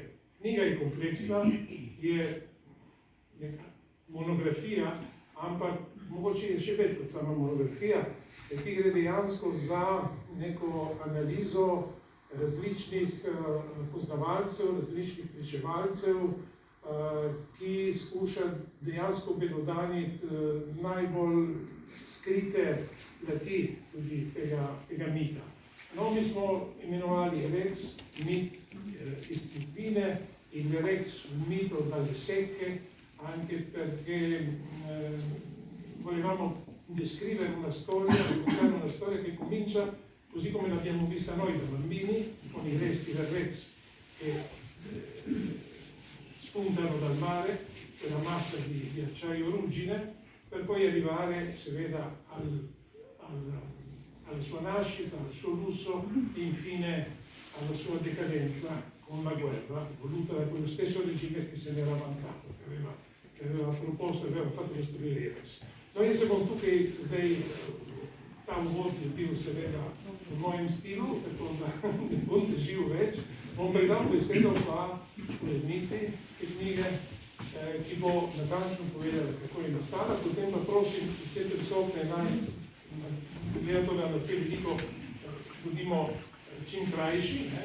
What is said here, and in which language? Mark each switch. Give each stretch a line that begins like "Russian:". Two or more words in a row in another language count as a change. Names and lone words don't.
Slovenian: Knjiga je kompleksna, je neka monografija, ampak mogoče je še več kot sama monografija, ki gre dejansko za neko analizo različnih poznavalcev, različnih pričevalcev, ki skuša dejansko belodaniti najbolj skrite plati tudi tega mita. No, mi smo imenovali Rex, mit iz Plitvine,
Italian: il Rex, un mito dalle secche, anche perché volevamo descrivere una storia, raccontare una storia che comincia così come l'abbiamo vista noi da bambini, con i resti del Rex che spuntano dal mare, quella massa di acciaio ruggine, per poi arrivare, si veda, alla sua nascita, al suo lusso e infine alla sua decadenza con la guerra, voluta da quello stesso regime che se ne era vantato, che aveva proposto e aveva fatto costruire Rex.
Slovenian: No, jaz se bom tukaj zdaj ta uvod je bil seveda v mojem stilu, tako da ne bom težil več. Bom predal besedo pa urednici te knjige, ki bo natančno povedala, kako je nastala. Potem pa prosim vse prisotne naj, glede to, da nas je veliko, bodimo čim krajši.